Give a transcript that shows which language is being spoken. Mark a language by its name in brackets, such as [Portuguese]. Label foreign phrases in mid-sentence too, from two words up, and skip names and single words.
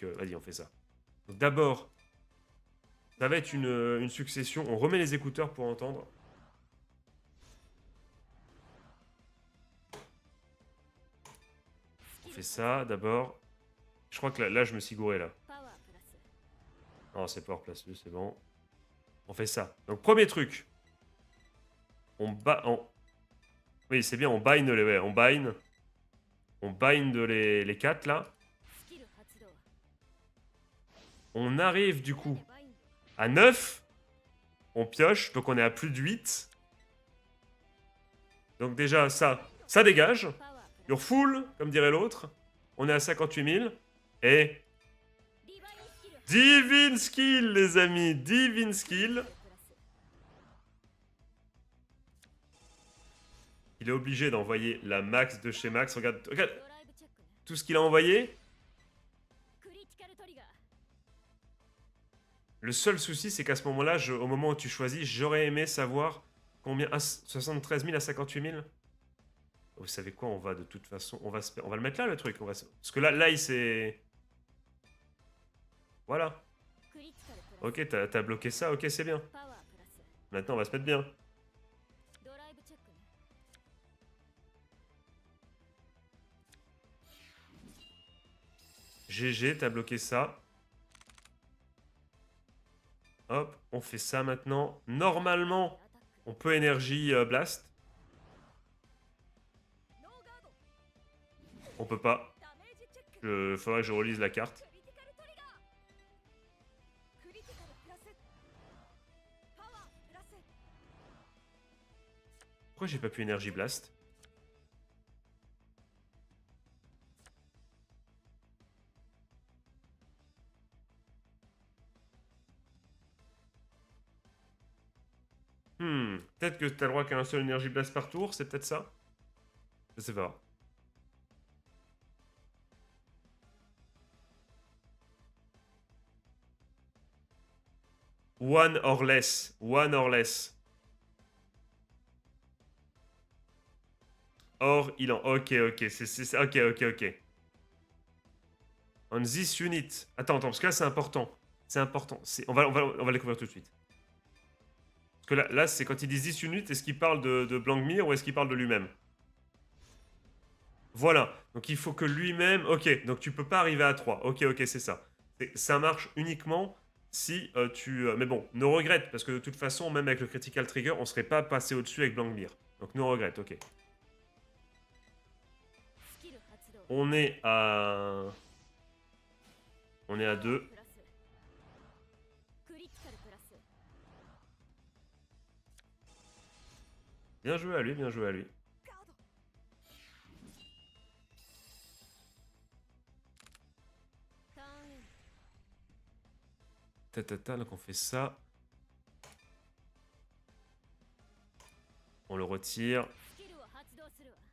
[French] Vas-y, on fait ça. Donc d'abord, ça va être une succession. On remet les écouteurs pour entendre. On fait ça d'abord. Je crois que là, je me suis gouré là. [Japanese] パワープラス [French] Non, c'est pas place 2, c'est bon. On fait ça. Donc premier truc. On bat... Oui, c'est bien, on bind les... Ouais, on bind. On bind les 4 là. [Japanese] スキル発動 [French] On arrive du coup [Japanese] バインド [French] à 9. On pioche, donc on est à plus de 8. Donc déjà, ça dégage. [Japanese] パワープラ [English] You're full, [French] comme dirait l'autre. On est à 58 000. Et [Japanese] スリバインスキル [French] Divine Skill, les amis. Divine Skill. [Japanese] プラス [French] Il est obligé d'envoyer la max de chez Max. Regarde [Japanese] ドライブチェックね [French] tout ce qu'il a envoyé. [Japanese] クリティカルトリガー [French] Le seul souci, c'est qu'à ce moment-là, au moment où tu choisis, j'aurais aimé savoir combien... 73 000 à 58 000. Vous savez quoi, on va de toute façon... On va le mettre là, le truc. Parce que là il s'est... Voilà. [Japanese] クリティカルプラス [French] Ok, t'as bloqué ça. Ok, c'est bien. [Japanese] パワープラス [French] Maintenant, on va se mettre bien. [Japanese] ドライブチェックね [French] GG, t'as bloqué ça. Hop, on fait ça maintenant. Normalement, [Japanese] アタック [French] on peut énergie blast. [Japanese] ノーガード [French] On peut pas. [Japanese] ダメージチェック [French] Faudrait que je relise la carte. [Japanese] クリティカルトリガークリティカルプラスパワープラス [French] Pourquoi j'ai pas pu énergie blast? Peut-être que t'as le droit qu'à un seul énergie blast par tour, c'est peut-être ça? Je sais pas. [English] One or less. One or less. Or, [French] il en... Ok, ok. [English] Ok, ok, ok. On this unit. [French] Attends, parce que là, c'est important. C'est important. On va le découvrir tout de suite. Parce que là c'est quand il dit [English] this unit, [French] est-ce qu'il parle de Blankmir ou est-ce qu'il parle de lui-même? Voilà. Donc, il faut que lui-même... Ok, donc tu peux pas arriver à 3. Ok, ok, c'est ça. Ça marche uniquement si tu... mais bon, no regrette, parce que de toute façon, même avec le [English] critical trigger, [French] on serait pas passé au-dessus avec Blankmir. Donc, no regrette, ok. [Japanese] スキル発動 [French] On est à... On est à 2. [Japanese] プラスクリティカルプラス [French] Bien joué à lui, bien joué à lui. [Japanese] ガードターンエンド [French] Tatata, donc on fait ça. On le retire. [Japanese] スキルを発動するわ